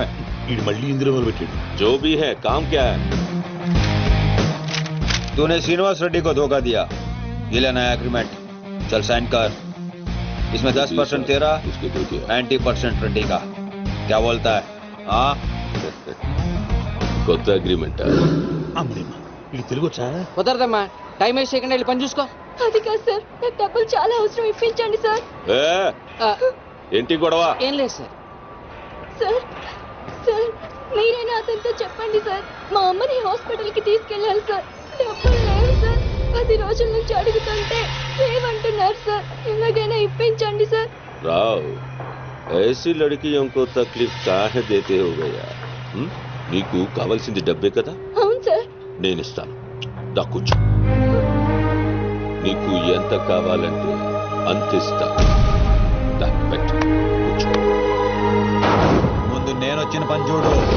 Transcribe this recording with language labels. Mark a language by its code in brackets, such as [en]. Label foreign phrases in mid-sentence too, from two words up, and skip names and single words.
[hi] जो भी है, काम क्या है? तूने श्रीनिवास रेड्डी को धोखा दिया. ये लेना है एग्रीमेंट. चल साइन कर. इसमें 10% तेरा, 90% रेड्डी का. क्या बोलता है? हाँ [te] కొత్త అగ్రిమెంట్. ఇది తెలుగు వచ్చా? కుదరదమ్మా, టైం వేస్ట్ చేయకుండా వెళ్ళి పని చూసుకో. అది కాదు సార్, నాకు డబ్బులు చాలా అవసరం, ఇప్పించండి సార్. ఏంటి గొడవ? ఏం లేదు సార్. సార్ మీరైనా అతనితో చెప్పండి సార్. మా అమ్మని హాస్పిటల్ కి తీసుకెళ్ళాలి సార్. డబ్బులు లేవు సార్. 10 రోజుల నుంచి అడుగుతుంటే లేవంటున్నారు సార్. ఎలాగైనా ఇప్పించండి సార్. [hi] రావ్, ऐसी लड़कियों को तकलीफ काहे देते हो गया? [te] నీకు కావాల్సింది డబ్బే కదా? అవును సార్. నేను ఇస్తాను, దా కూర్చో. నీకు ఎంత కావాలంటే అంత ఇస్తా. దా పెట్టు, కూర్చో. ముందు నేను వచ్చిన పని చూడు.